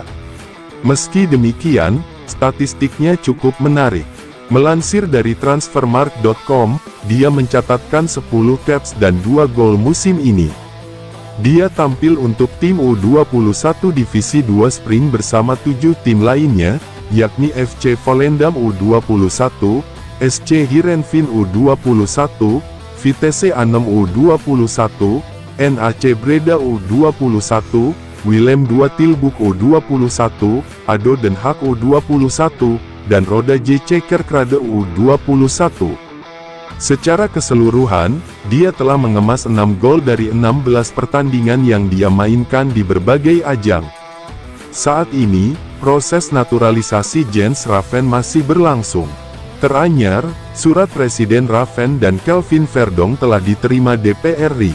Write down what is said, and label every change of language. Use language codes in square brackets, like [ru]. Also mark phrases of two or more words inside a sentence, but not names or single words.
[id] Meski demikian, statistiknya cukup menarik. Melansir dari transfermarkt.com, dia mencatatkan 10 caps dan 2 gol musim ini. Dia tampil untuk tim U21 Divisi 2 Spring bersama 7 tim lainnya, yakni FC Volendam U21, SC Heerenveen U21, Vitesse Arnhem U21, NAC Breda U21, Willem II Tilburg U21, ADO Den Haag U21, dan Roda JC Kerkrade U21. Secara keseluruhan, dia telah mengemas 6 gol dari 16 pertandingan yang dia mainkan di berbagai ajang. Saat ini, proses naturalisasi Jens Raven masih berlangsung. Teranyar, surat Presiden Raven dan Kelvin Verdong telah diterima DPR RI.